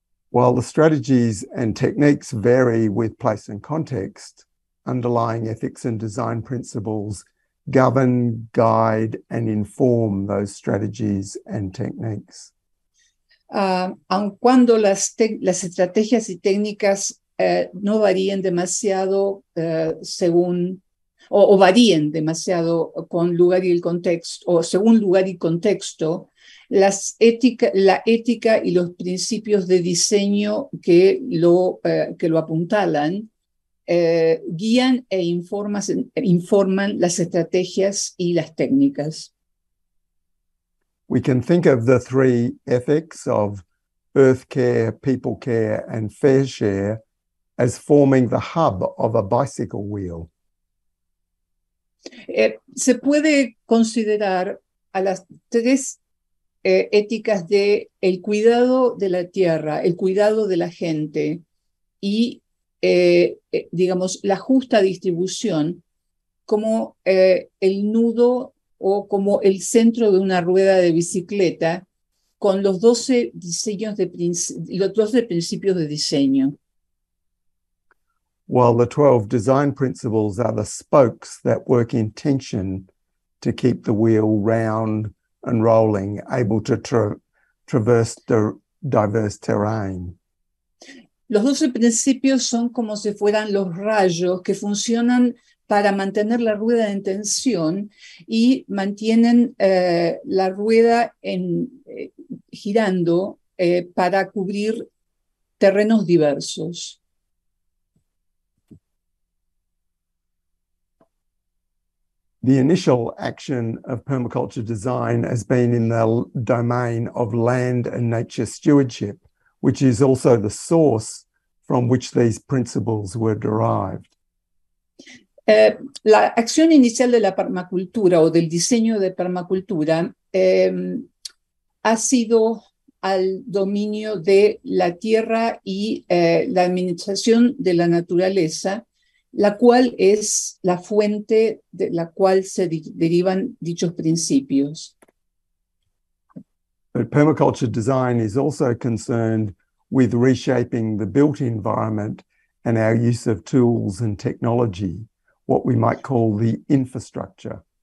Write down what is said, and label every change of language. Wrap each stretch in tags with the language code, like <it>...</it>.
<en>While the strategies and techniques vary with place and context, underlying ethics and design principles govern, guide, and inform those strategies and techniques.</en> <es>Aun cuando las estrategias y técnicas no varíen demasiado según, o varíen demasiado con lugar y el contexto, o según lugar y contexto, la ética y los principios de diseño que lo apuntalan guían e informan las estrategias y las técnicas.</es> <en>We can think of the three ethics of earth care, people care, and fair share as forming the hub of a bicycle wheel.</en> <es>Se puede considerar a las tres éticas de el cuidado de la tierra, el cuidado de la gente y, digamos, la justa distribución como el nudo o como el centro de una rueda de bicicleta con los 12 principios de diseño.</es> <en>While the 12 design principles are the spokes that work in tension to keep the wheel round and rolling, able to traverse diverse terrain.</en> <es>Los 12 principios son como si fueran los rayos que funcionan para mantener la rueda en tensión y mantienen la rueda girando para cubrir terrenos diversos.</es> <en>The initial action of permaculture design has been in the domain of land and nature stewardship, which is also the source from which these principles were derived.</en> <es>La acción inicial de la permacultura o del diseño de permacultura ha sido al dominio de la tierra y la administración de la naturaleza, la cual es la fuente de la cual se derivan dichos principios.</es> <en>But permaculture design is also concerned with reshaping the built environment and our use of tools and technology, what we might call the infrastructure.</en>